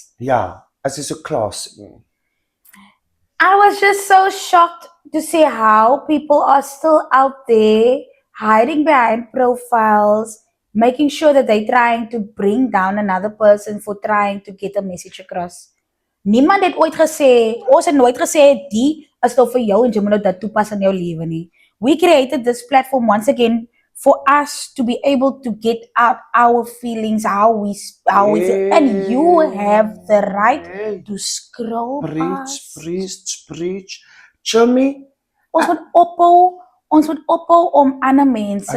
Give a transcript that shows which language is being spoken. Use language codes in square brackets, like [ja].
[af] Ja, as is so class. [en] I was just so shocked to see how people are still out there hiding behind profiles, making sure that they're trying to bring down another person for trying to get a message across. [af] Niemand het ooit gesê, ons het nooit gesê die is nou vir jou en jy moet nou dit toepas in jou lewe nie. [en] We created this platform once again for us to be able to get out our feelings, how we and you have the right to scroll past. Preach. Chummy, [af] Ons moet ophou om ander mense